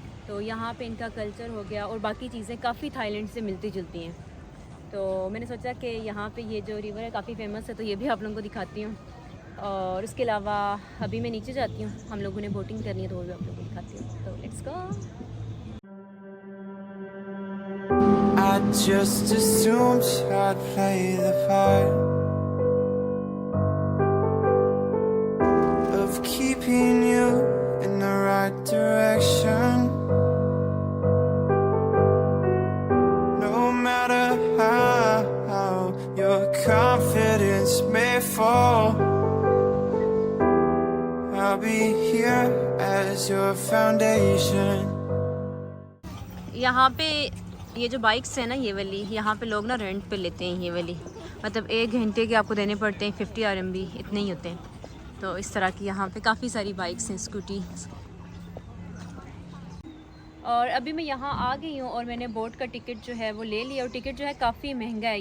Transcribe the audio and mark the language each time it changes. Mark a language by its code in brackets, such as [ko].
[hi] तो यहाँ पे इनका कल्चर हो गया और बाकी चीज़ें काफ़ी थाईलैंड से मिलती जुलती हैं। तो मैंने सोचा कि यहाँ पे ये जो रिवर है काफ़ी फेमस है, तो ये भी आप लोगों को दिखाती हूँ। और उसके अलावा अभी मैं नीचे जाती हूँ, हम लोगों ने बोटिंग करनी है, तो वो भी आप लोगों को दिखाती हूँ। [en] तो let's go. I just assumed I'd play the part of keeping you in the right direction. No matter how your confidence may fall, I'll be here as your foundation. [hi] यहाँ पे ये जो बाइक्स है ना, ये वाली, यहाँ पे लोग ना रेंट पे लेते हैं ये वाली, मतलब 1 घंटे के आपको देने पड़ते हैं 50 RMB, इतने ही होते हैं। तो इस तरह की यहाँ पे काफ़ी सारी बाइक्स हैं, स्कूटी। और अभी मैं यहाँ आ गई हूँ और मैंने बोट का टिकट जो है वो ले लिया, और टिकट जो है काफ़ी महंगा है।